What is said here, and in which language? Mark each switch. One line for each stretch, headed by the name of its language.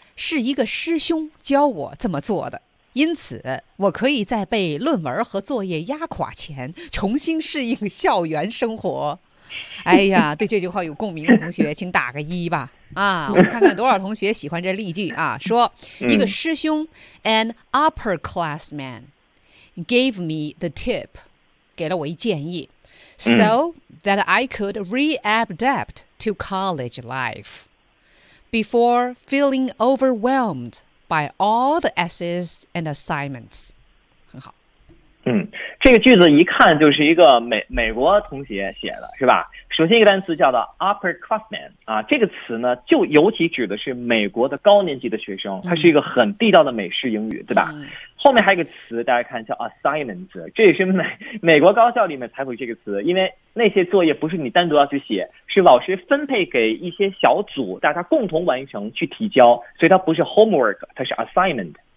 Chinese: 是一个师兄教我这么做的，因此我可以在被论文和作业压垮前，重新适应校园生活。哎呀，对这句话有共鸣的同学，请打个一吧。啊，我们看看多少同学喜欢这例句啊？说一个师兄，
English: an upperclassman。 Gave me the tip,
Chinese: 给了我一建议，
English: so that I could readapt to college life before feeling overwhelmed by all the essays and assignments.
Chinese: 很好。嗯，这个句子一看就是一个美国同学写的，是吧？首先一个单词叫做 upperclassman 啊，这个词呢就尤其指的是美国的高年级的学生，它是一个很地道的美式英语，对吧？后面还有一个词，大家看叫 assignments， 这也是美国高校里面才会这个词，因为那些作业不是你单独要去写，是老师分配给一些小组，大家共同完成去提交，所以它不是 homework， 它是 assignment。